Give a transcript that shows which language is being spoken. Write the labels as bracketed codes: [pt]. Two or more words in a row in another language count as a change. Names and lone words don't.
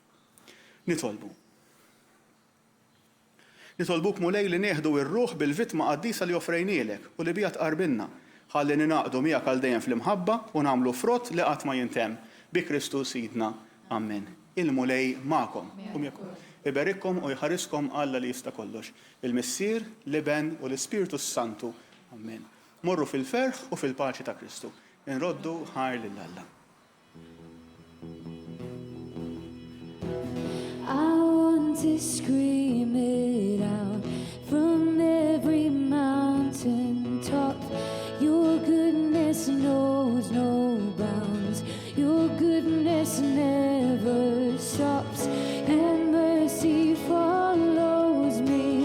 [mt] Nitolbuk Mulej li neħdu ir-ruħ bil-vittma qaddisa li offrejnielek u li bija tqarbilna ħalli ninaqdu miegħek għal dejjem fl-imħabba u nagħmlu frott li qatt ma jintemm bi Kristus Sidna. Amen. Il-Mulej magħkom u miegħkom. Iberikkom u jħariskom Alla li jista' kollox. Il-Missier, l-Iben u l-Ispiritu Santu. Amen. Morru fil-ferħ u fil-paċi ta' Kristu. Inroddu ħar lil Alla. [en] To scream it out from every mountain top. Your goodness knows no bounds. 'cause your goodness never stops and mercy follows me.